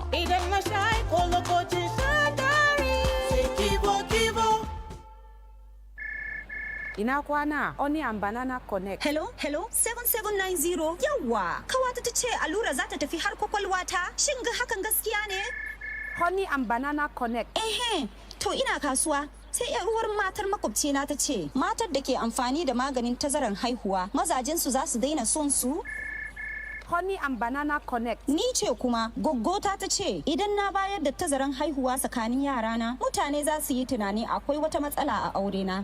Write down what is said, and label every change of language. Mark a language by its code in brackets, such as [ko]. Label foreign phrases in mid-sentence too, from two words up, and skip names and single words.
[ha] Idan na sha ko lokacin sha dari sai Kivo. Ina kwana Oni and Banana Connect. Hello 7790 yawa kawata ta ce allura za ta tafi har kwakwalwata shin ga hakan gaskiya ne? Honey and Banana Connect. To ina kasuwa sai yar uwar matar makwabcina ta ce matar da ke amfani da maganin tazaran haihuwa mazajensu za su daina son su. Honey and Banana Connect. Ni ce kuma goggota ta ce idan na bayar da tazaran haihuwa tsakanin yarana mutane za su yi tunani akwai wata matsala a aure na.